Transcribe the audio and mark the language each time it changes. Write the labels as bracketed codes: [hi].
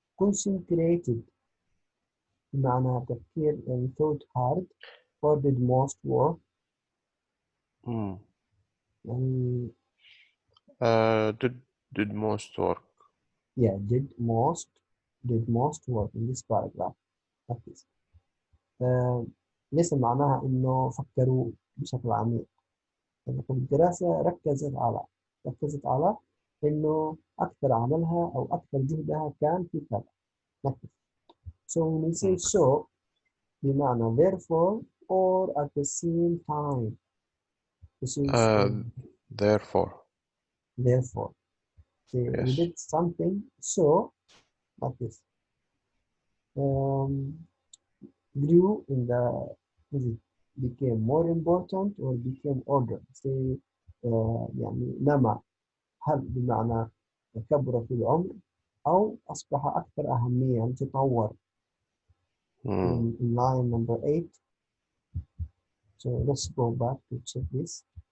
[en] Concentrated [ar] بمعنى تفكير [en] and thought hard or did most work. [ar] يعني [en] did most work. Yeah, did most work in this paragraph. [ar] ركز. ليس معناها إنه فكروا بشكل عميق. يعني الدراسة ركزت على إنه أكثر عملها أو أكثر جهدها كان في كذا. ركز. [en] So when we say so [ar] بمعنى [en] therefore or at the same time. This is Therefore. Therefore. Yes. We did something so like this. Grew in the became more important or became older. [ar] Say يعني نما هل بمعنى كبر في العمر أو أصبح أكثر أهمية يعني تطور. [en] In line number 8. So let's go back to check this.